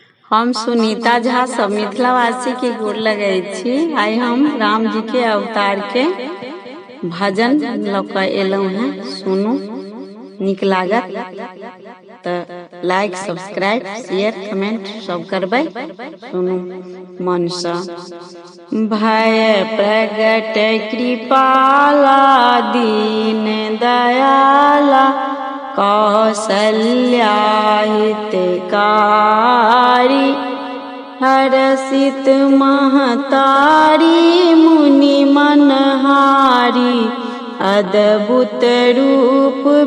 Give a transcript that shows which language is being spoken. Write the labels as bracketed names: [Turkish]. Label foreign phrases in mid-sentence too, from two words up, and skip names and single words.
[Maithili] हम सुनीता झा सब मिथिलावासी के गोर लगै छी। आइ हम राम जी के अवतार के भजन लऽ कऽ एलहुँ हैं। सुनू, नीक लागत तऽ [English] like, subscribe, share, comment [Maithili] सब करबै। सुनू मन सँ। [Awadhi] भय प्रगट कृपाला दीन दयाला कौसल्या हितकारी हरसित महतारी मुनि मनहारी अद्भुत रूप